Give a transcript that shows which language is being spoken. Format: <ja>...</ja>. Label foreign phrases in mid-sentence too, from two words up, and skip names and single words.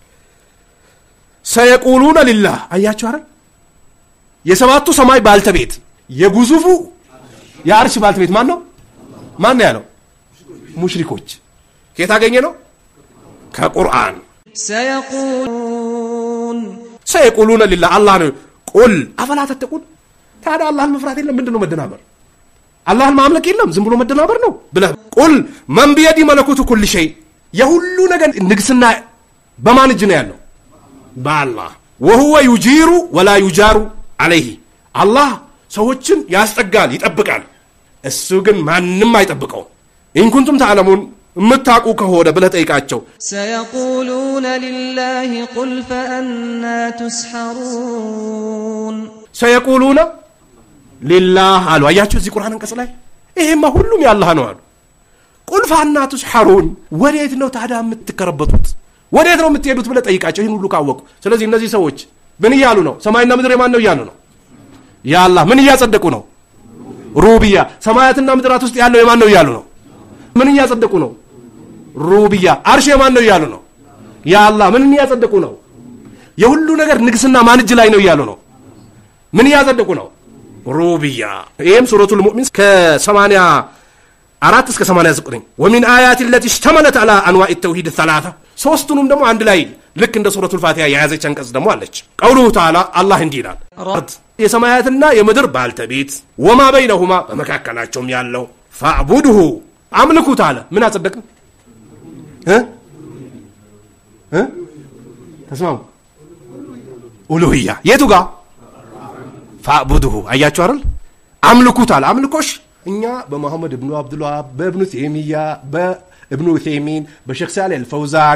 <ar>سيقولون لله</ar> <am>አያችሁ አይደል የሰባቱ ሰማይ ባልተቤት የግዙፉ የአርሽ ባልተቤት ማን ነው ያለው ሙሽሪኮች ከታገኘ ነው ከቁርአን ሰየቁሉነ ሊላህ አላህ ነው</am> <ar>قل أفلا تتقون</ar> <am>ታዲያ አላህን መፍራት የለም ምንድነው መደናበር አላህን ማምለክ የለም ዝም ብሎ መደናበር ነው ብለህ</am> <ar>قل من بيده ملكوت كل شيء</ar> <am>የሁሉ ነገር ንግስና በማን እጅ ነው ያለው በአላህ</am> <ar>وهو يجير ولا يجار عليه</ar> <am>አላህ ሰዎችን ያስጠጋል ይጠብቃል እሱ ግን ማንንም አይጠብቀው</am> <ar>إن كنتم تعلمون</ar> <am>ምታቁ ከሆነ ብለህ ጠይቃቸው</am> <ar>سيقولون لله قل فأنا تسحرون سيقولون لله</ar> <am>አሉ አያችሁ እዚህ ቁርአን አንቀጽ ላይ ይሄማ ሁሉም ያላህ ነው አሉ</am> <ar>قل فأنا تسحرون</ar> <am>ወዴት ነው ታዲያ የምትከረበቱት ወዴት ነው የምትሄዱት ብለህ ጠይቃቸው ይሄን ሁሉ ካወቁ ስለዚህ እነዚህ ሰዎች ምን ይያሉ ነው ሰማይና ምድር የማን ነው ይያሉ ነው ያ አላህ ምን ያጸደቁ ነው ሩብያ ሰማያትና ምድራት ውስጥ ያለው የማን ነው ይያሉ ነው ምን ያጸደቁ ነው ሩብያ አርሽ የማን ነው ይያሉ ነው ያ አላህ ምን ያጸደቁ ነው የሁሉ ነገር ንግስና ማን እጅ ላይ ነው ይያሉ ነው ምን ያጸደቁ ነው ሩብያ ይሄም ሱረቱል ሙእሚን ከ84 እስከ 89</am> <ar>ومن آيات التي اشتملت على انواع التوحيد الثلاثه</ar> <am>ሶስቱንም ደግሞ አንድ ላይ ልክ እንደ ሱረቱል ፋቲሃ የያዘች አንቀጽ ደግሞ አለች</am> <ar>قوله تعالى</ar> <am>አላህ እንዲህ ይላል የሰማያትና የምድር ባልተቤት</am> <ar>وما بينهما</ar> <am>በመካከላቸውም ያለው ፈዕቡድሁ አምልኩት አለ ምን አጸደቅን ተስማሙ ኡሉሂያ የቱ ጋር ፈዕቡድሁ አያችሁ አይደል አምልኩት አለ አምልኮሽ እኛ በመሐመድ ኢብኑ አብዱላህ በኢብኑ ተይሚያ በኢብኑ ዑሰይሚን በሼክ ሳሌህ አልፈውዛን</am>